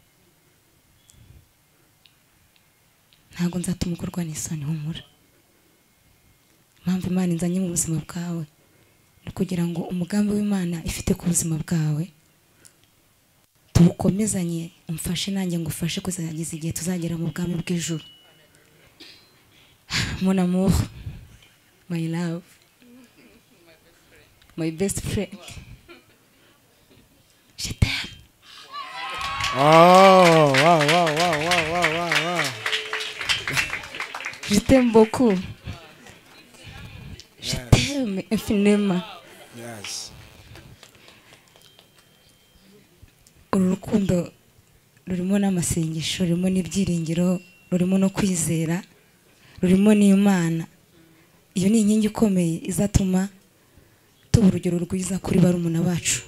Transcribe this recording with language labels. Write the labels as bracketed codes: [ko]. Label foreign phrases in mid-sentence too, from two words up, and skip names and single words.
[rw] Ntabwo nzatuma ukorwa n'isoni, humura. Impamvu Imana inzanye mu buzima bwawe ni kugira ngo umugambi w'Imana ifite ku buzima bwawe tuwukomezanye, umfashe nanjye ngufashe kuzageza igihe tuzagera mu bwami bw'ijuru. [fr] Mon amour, [en] my love, my best friend. [fr] Je t'aime. [en] Oh, wow, wow, wow, wow, wow, wow, wow. [fr] Je t'aime beaucoup. Je t'aime infiniment. [en] Yes. [rw] Uru rukundo rurimo n'amasengesho, rurimo n'ibyiringiro, rurimo no kwizera, rurimo n'Imana. Iyo ni inkingi ikomeye izatuma tuba urugero rwiza kuri barumuna bacu.